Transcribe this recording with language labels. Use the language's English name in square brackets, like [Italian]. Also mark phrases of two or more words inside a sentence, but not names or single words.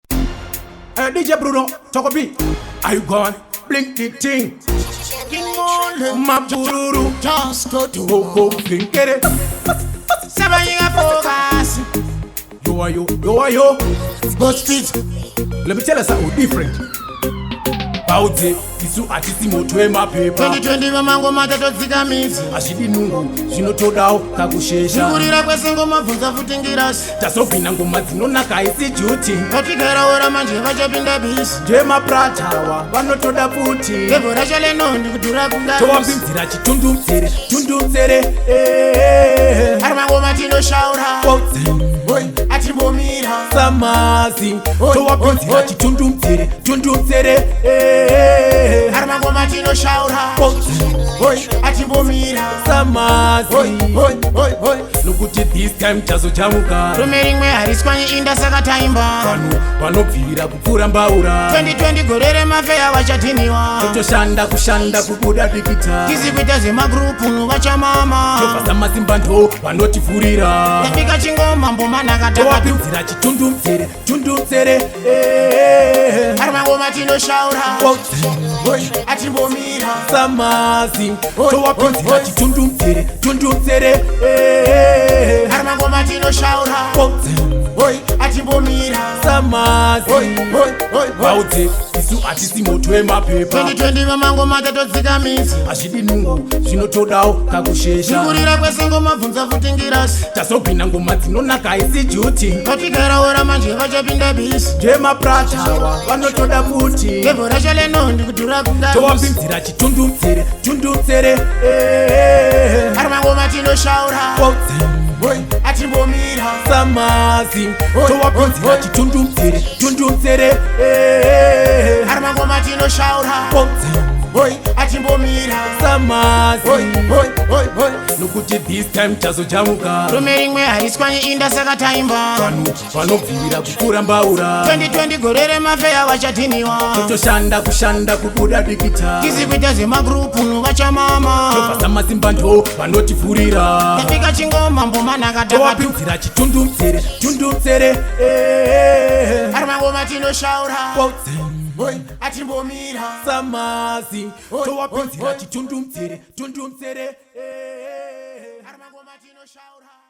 [English] Eh, D J Bruno, Choco B. Are you gone? Blink the thing. Mabururu. Just go to Go, go, blink it. Sabayinga focus. Yo, are you? Yo, are you? Go speed. Let me tell you something different. [Shona] Bauze, isu atisi moto wemapepa. Twenty twenty mamango matatu dzika midzi. Azvidi nungu, zvinotodawo kakushesha. Zvikurira kwesengo mabvunza futi ngirasi. Tazobvina ngoma dzinonaka isi juti. Vatigara wera manje vachapinda bisi. Ndemapratawa, vanotoda futi. Lebho racho lenondi kudhura kunga Towapinzira chitundu mtsere, tundu mtsere, eh. Ari mangoma tinoshaura. Bauze. Oi, atimbomira. Samazi. Oi, Towapinzira oi, oi. chitundu mtsere, tundu mtsere, eh. Ari mangoma tinoshaura. Bauze. Oi, atimbomira. Samazi. Oi, oi, oi, oi. Nokuti [English] this time [Shona] chazo chamuka. Rume rimwe hariswanyi inda saka taimba. Vanhu vanobvira kupfuura mbaura. Twenty twenty gore remafeya vachatiniwa. Totoshanda kushanda kubuda dikita. Tizi kuita zvemagrupu vachamama. Tobva samasimba ndo vanotivhurira. Ndapika chingoma mboma nakataka. Towapinzira chitundu mtsere, tundu mtsere, eh. Ari mangoma tinoshaura. Bauze. Oi, atimbomira. Samazi. Oi, Towapinzira oi, oi. chitundu mtsere, tundu mtsere, eh. Ari mangoma tinoshaura. Bauze. Oi, atimbomira. Samazi. Oi, oi, oi, oi. Bauze, isu atisi moto wemapepa. Twenty twenty mamango matatu dzika midzi. Azvidi nungu, zvinotodawo kakushesha. Zvikurira kwesengo mabvunza futi ngirasi. Tazobvina ngoma dzinonaka isi juti. Vatigara wera manje vachapinda bisi. Ndemapratawa, vanotoda futi. Lebho racho lenondi kudhura kunga bisi. Towapinzira chitundu mtsere, tundu mtsere, eh. Ari mangoma tinoshaura. Bauze. Oi, atimbomira. Samazi. Oi, Towapinzira oi, oi. chitundu mtsere, tundu mtsere, eh. Ari mangoma tinoshaura. Bauze. Oi, atimbomira. Samazi. Oi, oi, oi, oi. Nokuti [English] this time [Shona] chazo chamuka. Rume rimwe hariswanyi inda saka taimba. Vanhu vanobvira kupfuura mbaura. Twenty twenty gore remafeya vachatiniwa. Totoshanda kushanda kubuda dikita. Tizi kuita zvemagrupu vachamama. Tobva samasimba ndo vanotivhurira. Ndapika chingoma mboma nakataka. Towapinzira chitundu mtsere, tundu mtsere, eh. Ari mangoma tinoshaura. Bauze. Oi, atimbomira. Samazi. Oi, Towapinzira oi, oi. chitundu mtsere, tundu mtsere, eh. Ari mangoma tinoshaura.